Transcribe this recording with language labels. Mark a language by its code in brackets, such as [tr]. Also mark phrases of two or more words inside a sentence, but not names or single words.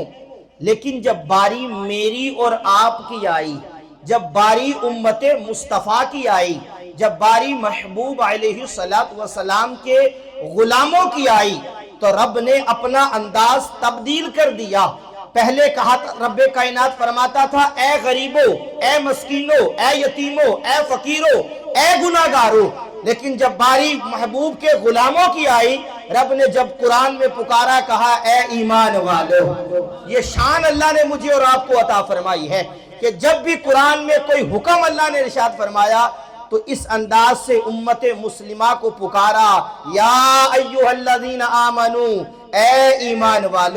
[ur] لیکن جب باری میری اور آپ کی آئی، جب باری امت مصطفیٰ کی آئی، جب باری محبوب علیہ السلام کے غلاموں کی آئی، تو رب نے اپنا انداز تبدیل کر دیا۔ پہلے کہا رب کائنات فرماتا تھا اے غریبو، اے مسکینو، اے یتیمو، اے فقیرو، اے गुनाहगारों। لیکن جب باری محبوب کے غلاموں کی آئی، رب نے جب قرآن میں پکارا، کہا اے ایمان والوں. یہ شان اللہ نے مجھے اور آپ کو عطا فرمائی ہے کہ جب بھی قرآن میں کوئی حکم اللہ نے ارشاد فرمایا تو اس انداز سے امت مسلمہ کو پکارا, [ar] يا أيها الذين آمنوا, [ur] اے ایمان والو.